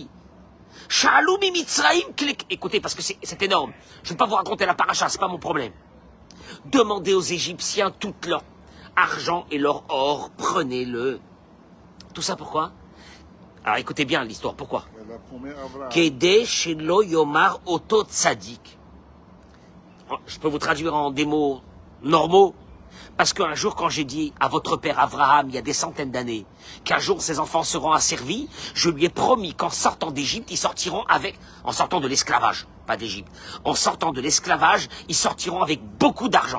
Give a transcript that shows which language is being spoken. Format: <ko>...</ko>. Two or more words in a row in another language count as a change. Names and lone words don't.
<he>שלום ממצרים,</he> <fr>écoutez, parce que c'est énorme. Je ne vais pas vous raconter la paracha, c'est pas mon problème. Demandez aux Égyptiens tout leur argent et leur or, prenez-le. Tout ça pourquoi? Alors écoutez bien l'histoire, pourquoi?</fr> <he>כדי שלא יאמר אותו צדיק.</he> <fr>Je peux vous traduire en des mots normaux. Parce qu'un jour, quand j'ai dit à votre père Abraham, il y a des centaines d'années, qu'un jour ses enfants seront asservis, je lui ai promis qu'en sortant d'Égypte, ils sortiront en sortant de l'esclavage, pas d'Égypte, en sortant de l'esclavage, ils sortiront avec beaucoup d'argent.</fr>